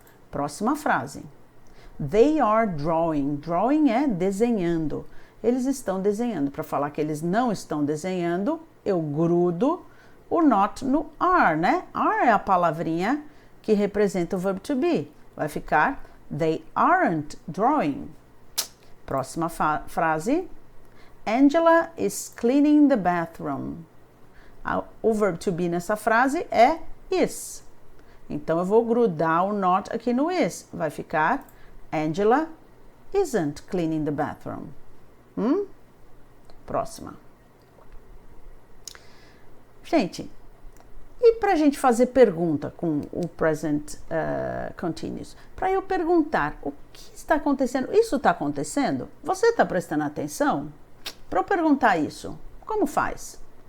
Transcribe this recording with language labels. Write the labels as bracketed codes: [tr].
[pt] Próxima frase. [en] They are drawing. [pt] Drawing é desenhando. Eles estão desenhando. Para falar que eles não estão desenhando, eu grudo o not no are, né? Are é a palavrinha que representa o verbo to be. Vai ficar [en] they aren't drawing. [pt] Próxima frase. [en] Angela is cleaning the bathroom. [pt] O verbo to be nessa frase é is. Então eu vou grudar o not aqui no is. Vai ficar [en] Angela isn't cleaning the bathroom. [pt] Próxima. Gente, e para a gente fazer pergunta com o present continuous? Para eu perguntar, o que está acontecendo? Isso está acontecendo? Você está prestando atenção? Para eu perguntar isso, como faz?